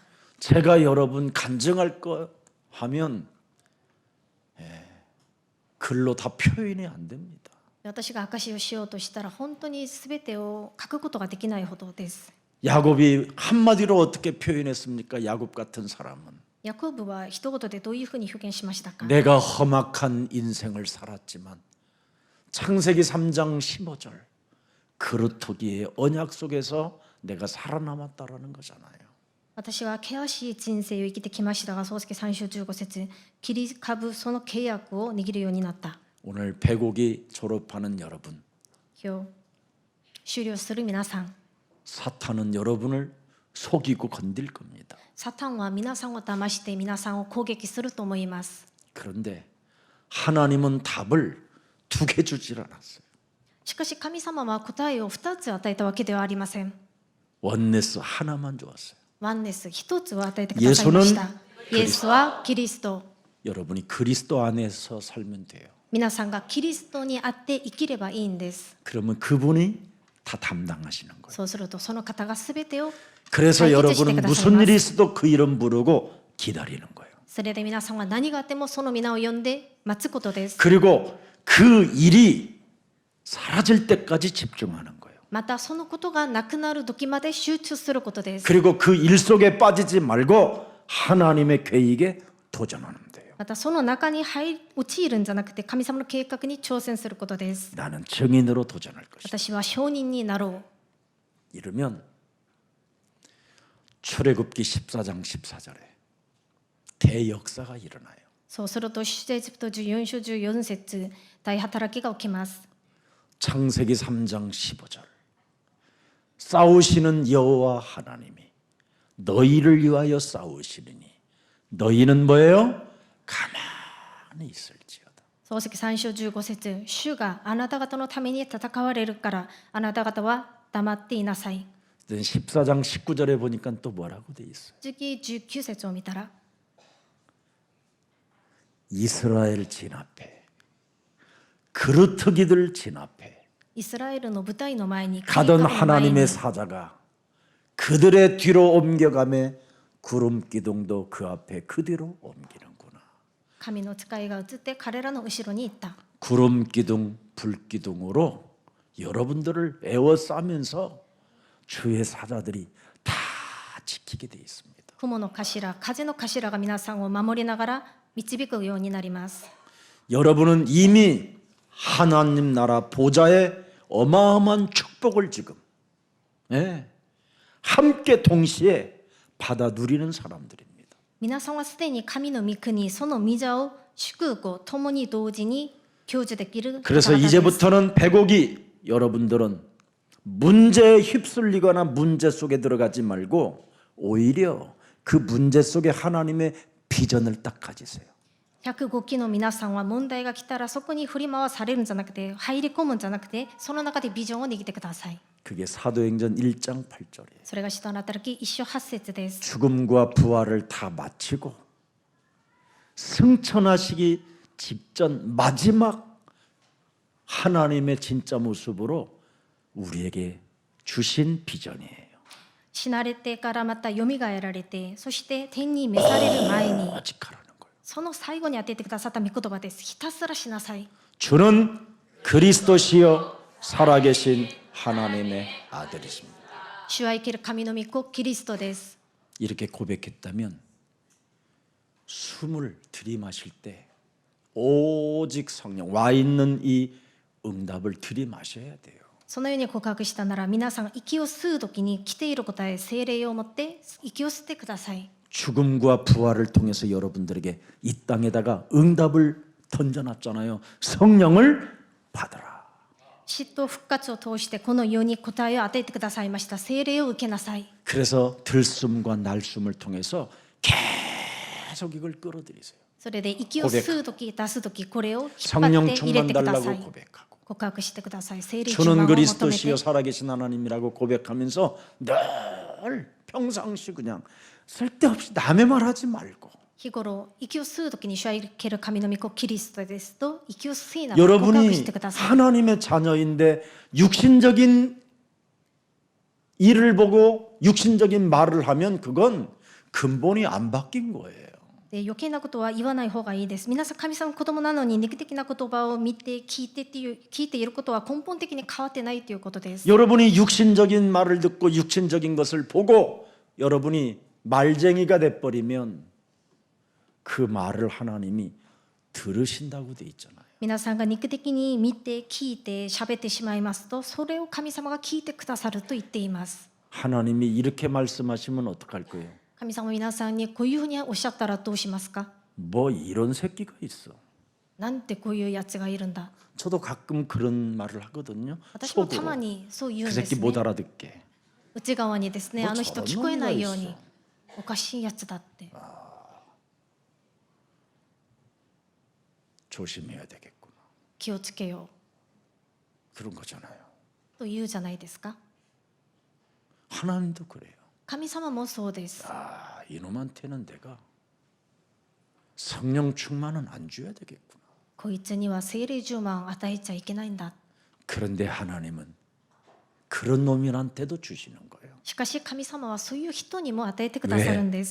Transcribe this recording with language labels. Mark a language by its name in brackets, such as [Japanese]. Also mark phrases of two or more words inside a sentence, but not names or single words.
[Korean] 제가 여러분 간증할 거 하면 글로 다 표현이 안 됩니다. [Japanese] 私が証しをしようとしたら本当に全てを書くことができないほどです。 [Korean] 야곱이 한마디로 어떻게 표현했습니까? 야곱 같은 사람은 [Japanese] ヤコブは一言でどういうふうに表現しましたか？ [Korean] 내가 험악한 인생을 살았지만 창세기 3장 15절 그루터기의 언약 속에서 내가 살아남았다라는 거잖아요. [Japanese] 私は険しい人生を生きてきましたが、創世記3章15節切り株その契約を握るようになった。 [Korean] 오늘 배고기 졸업하는 여러분, [Japanese] 今日終了する皆さん、 [Korean] 사탄은 여러분을 속이고 건들 겁니다. [Japanese] サタンは皆さんを騙して皆さんを攻撃すると思います。 [Korean] 그런데 하나님은 답을 2개 주질 않았어요. [Japanese] しかし神様は答えを2つ与えたわけではありません。 [Korean] 원네스 하나만 주었어요. [Japanese] ワンネス1つを与えてくださいました。イエスはキリスト。 [Korean] 여러분이 그리스도 안에서 살면 돼요. [Japanese] 皆さんがキリストにあって生きればいいんです。 [Korean] 그러면 그분이 다 담당하시는 거예요. [Japanese] そうするとその方が全てを [Korean] 그래서 [Japanese] 解決して [Korean] 여러분은 [Japanese] ください [Korean] 무슨 [Japanese] ま [Korean] 일이 [Japanese] す。 [Korean] 있어도 그 이름 부르고 기다리는 거예요. [Japanese] それで皆さんは何があってもその皆を呼んで待つことです。 [Korean] 그리고 그 일이 사라질 때까지 집중하는 거예요. [Japanese] またそのことがなくなる時まで集中することです。 [Korean] 그리고 그 일 속에 빠지지 말고 하나님의 계획에 도전하는 거예요. [Japanese] またその中に陥るんじゃなくて神様の計画に挑戦することです。 [Korean] 나는 증인으로 도전할 것이다. [Japanese] 私は証人になろう。 [Korean] 이러면 출애굽기 14장 14절에 대역사가 일어나요. [Japanese] そうすると出エジプト14章14節大働きが起きます。 [Korean] 창세기 3장 15절 싸우시는 여호와 하나님이 너희를 위하여 싸우시리니 너희는 뭐예요? 가만히 있을지어다. [Japanese] 漱石3章15節主があなた方のために戦われるからあなた方は黙っていなさい。 [Korean] 14장 19절에 보니까 또 뭐라고 돼 있어요? [Japanese] 次19節を見たら [Korean] 이스라엘 진압해 그루터기들 진압해 [Japanese] イスラエルの部隊の前に [Korean] 가던 [Japanese] 神の前に [Korean] 하나님의 사자가 그들의 뒤로 옮겨가며 구름 기둥도 그 앞에 그 뒤로 옮기는구나. [Japanese] 神の使いが移って彼らの後ろに行った。 [Korean] 구름 기둥, 불 기둥으로 여러분들을 에워싸면서 주의 사자들이 다 지키게 돼 있습니다. [Japanese] 雲の頭、風の頭が皆さんを守りながら導くようになります。 [Korean] 여러분은 이미 하나님 나라 보좌의 어마어마한 축복을 지금 함께 동시에 받아 누리는 사람들입니다. [Japanese] 皆さんはすでに神の御国、その御座を祝福を共に同時に享受できる方々 [Korean] 그래서 [Japanese] です。 [Korean] 이제부터는 백옥이 여러분들은 문제에 휩쓸리거나 문제 속에 들어가지 말고 오히려 그 문제 속에 하나님의 비전을 딱 가지세요. [Japanese] 105 期の皆さんは問題が来たらそこに振り回されるんじゃなくて入り込むんじゃなくてその中でビジョンを握ってください。 [Korean] 그게 사도행전 1장 8절이에요. [Japanese] それが使徒の働き1章8節です。 [Korean] 죽음과 부활을 다 마치고 승천하시기 직전 마지막 하나님의 진짜 모습으로 우리에게 주신 비전이에요. [Japanese] 死なれてからまたよみがえられてそして天に召される前に [Korean] 오직 하라는 거예요. [Japanese] その最後に当ててくださった御言葉です。ひたすらしなさい。 [Korean] 주는 그리스도시요 살아계신 하나님의 아들이십니다. [Japanese] 主は生ける神の御子キリストです。 [Korean] 이렇게 고백했다면 숨을 들이마실 때 오직 성령 와 있는 이 응답을 들이마셔야 돼요. [Japanese] そのように告白したなら皆さん息を吸う時に来ている答え聖霊を持って息を吸ってください。 [Korean] 죽음과 부활을 통해서 여러분들에게 이 땅에다가 응답을 던져놨잖아요. 성령을 받아라. [Japanese] 死と復活を通してこの世に答えを与えてくださいました。聖霊を受けなさい。 [Korean] 그래서 들숨과 날숨을 통해서 계속 이걸 끌어들이세요. [Japanese] それで息を吸う時出す時これを引っ張 [Korean] 성령 [Japanese] って入れ [Korean] 충만 [Japanese] てくださ [Korean] 달라고 [Japanese] い。 [Korean] 고백하고 [Japanese] 告白してください。聖霊充 [Korean] 주는 [Japanese] 満を求め [Korean] 그리스도시요 [Japanese] て [Korean] 살아계신 하나님이라고 고백하면서 늘 평상시 그냥 쓸데없이 남의 말 하지 말고 [Japanese] 日頃息を吸う時に主は生ける神の御子キリストですと息を吸いながら告白 [Korean] 여러분이 [Japanese] してください。 [Korean] 하나님의 자녀인데 육신적인 일을 보고 육신적인 말을 하면 그건 근본이 안 바뀐 거예요. [Japanese] で余計なことは言わない方がいいです。皆さん神様の子供なのに肉的な言葉を見て聞いていることは根本的に変わってないということです。 [Korean] 여러분이 육신적인 말을 듣고 육신적인 것을 보고 여러분이 말쟁이가 돼버리면 그 말을 하나님이 들으신다고 돼 있잖아요. [Japanese] 皆さんが肉的に見て聞いて喋ってしまいますとそれを神様が聞いてくださると言っています。 [Korean] 하나님이 이렇게 말씀하시면 어떡할 거예요? [Japanese] 神様皆さんにこういうふうにおっしゃったらどうしますか？ [Korean] 뭐 이런 새끼가 있어. [Japanese] なんてこういうやつがいるんだ。 [Korean] 저도 가끔 그런 말을 하거든요. [Japanese] 私もた [Korean] 속으로. [Japanese] まにそう言う [Korean] 그 [Japanese] んです [Korean] 새끼 [Japanese] ね。 [Korean] 못 알아듣게. [Japanese] 内側にですね、もうあの人聞こえないようにおかしいやつだって。 [Korean] 조심해야 되겠구나. [Japanese] 気をつけよ [Korean] 그런 거잖아요. [Japanese] うと言うじゃないですか。 [Korean] 하나님도 그래요. [Japanese] 神様もそうです。 [Korean] 아, 이놈한테는 내가 성령 충만은 안 줘야 되겠구나. [Japanese] こいつには聖霊充満を与えちゃいけないんだ。 [Korean] 그런데 하나님은 그런 놈들한테도 주시는 거예요.